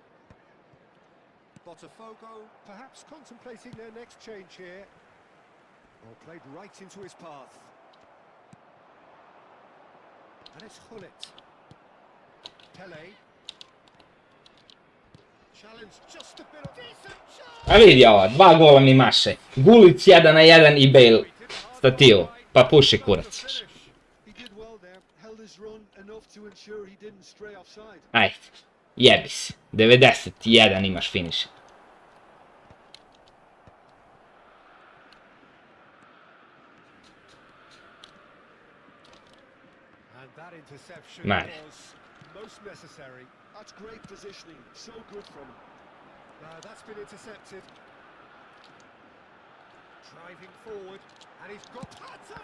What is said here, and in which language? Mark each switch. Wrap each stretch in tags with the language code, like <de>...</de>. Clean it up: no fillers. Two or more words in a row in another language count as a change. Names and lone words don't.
<en>Botafogo perhaps contemplating their next change here. Well, played right into his path. And it's Hullet. Pele. Challenge just a bit of decent chance.</en> <sr>A vidi ovo, 2 gola mi maše. Gulic 1-1 i Bale stativu. Pa puši kurac.</sr> <en>He did well there, held his run enough to ensure he didn't stray offside.</en> <sr>Ajde, jebi se. 91 imaš finish.</sr> <en>And that interception Man. was most necessary. That's great positioning, so good from him. That's been intercepted. Driving forward, and he's got Pato!</en>